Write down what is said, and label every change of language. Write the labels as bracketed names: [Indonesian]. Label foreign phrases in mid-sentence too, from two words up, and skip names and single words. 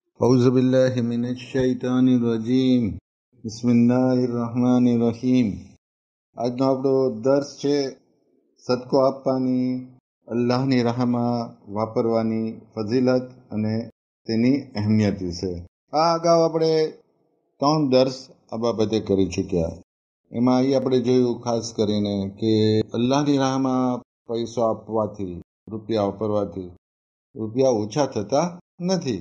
[Arabic] أعوذ بالله من الشيطان الرجيم بسم الله الرحمن الرحيم. [Gujarati] આજનો આપણો દર્સ છે સદકો આપવાની, અલ્લાહની રાહમાં વાપરવાની ફઝીલત અને તેની અહેમિયત વિશે. આ અગાઉ આપણે 3 દર્સ આ બાબતે કરી ચૂક્યા. એમાં અહીં આપણે જોયું ખાસ કરીને કે અલ્લાહની રાહમાં પૈસો આપવાથી, રૂપિયા વાપરવાથી રૂપિયા ઓછા થતા નથી.